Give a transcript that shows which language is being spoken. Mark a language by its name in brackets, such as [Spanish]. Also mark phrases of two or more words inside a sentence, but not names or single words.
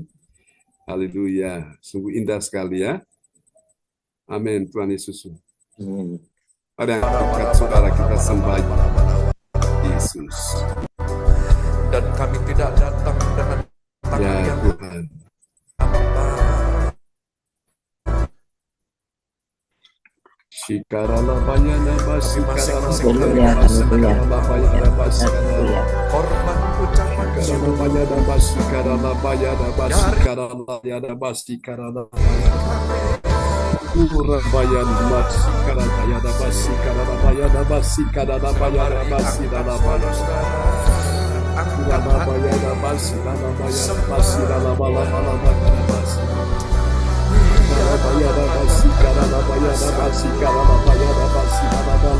[Indonesian] Haleluya. Sungguh indah sekali ya. Amin. Tuhan Yesus. Pada yang dekat saudara kita sembah Yesus. Dan kami tidak datang dengan tangan Ya yang Tuhan. Shikarala bayana basikarala bayana basikarala korban ucapan Shikarala bayana basikarala bayana basikarala bayana basikarala Ura bayana basikarala bayana basikarala bayana basikarala bayana basikarala Rana bayana basikarala bayana basikarala bayana basikarala Bayada basikarala bayada basikarala bayada basikarala